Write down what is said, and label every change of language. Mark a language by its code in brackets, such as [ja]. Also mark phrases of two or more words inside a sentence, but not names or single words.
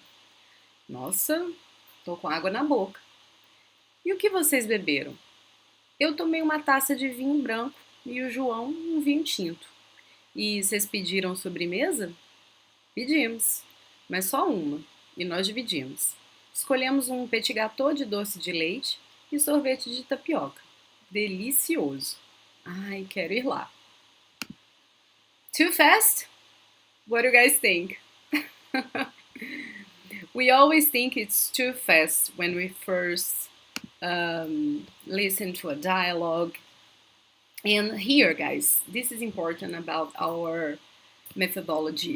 [pt] Nossa, tô com água na boca. E o que vocês beberam? Eu tomei uma taça de vinho branco e o João um vinho tinto. E vocês pediram sobremesa? Pedimos, mas só uma, e nós dividimos. Escolhemos um [fr] petit gâteau [pt] de doce de leite e sorvete de tapioca. Delicioso! Ai, quero ir lá. [en] Too fast? What do you guys think? We always think it's too fast when we first listen to a dialogue. And here, guys, this is important about our methodology.